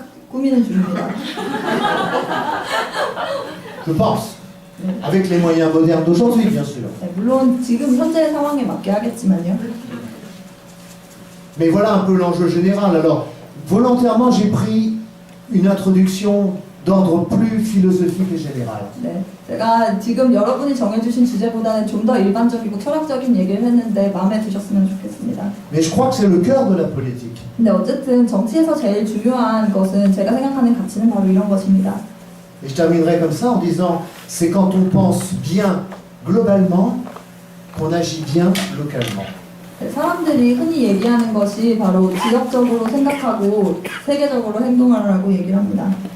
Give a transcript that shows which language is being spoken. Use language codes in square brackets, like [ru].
[ko] 꾸미는 중입니다. [fr] Je pense. Avec les moyens modernes d'aujourd'hui, bien sûr. [ko] 네, 물론 지금 현재 상황에 맞게 하겠지만요. [fr] Mais voilà un peu l'enjeu général. Alors, volontairement, j'ai pris une introduction d'ordre plus philosophique et général. [ko] 네, 제가 지금 여러분이 정해주신 주제보다는 좀 더 일반적이고 철학적인 얘기를 했는데 마음에 드셨으면 좋겠습니다. [fr] Mais je crois que c'est le cœur de la politique. [ko] 근데 어쨌든 정치에서 제일 중요한 것은 제가 생각하는 가치는 바로 이런 것입니다. [fr] Et je terminerai comme ça en disant, c'est quand on pense bien globalement qu'on agit bien localement. [ko] 네, 사람들이 흔히 얘기하는 것이 바로 지역적으로 생각하고 세계적으로 행동하라고 얘기를 합니다.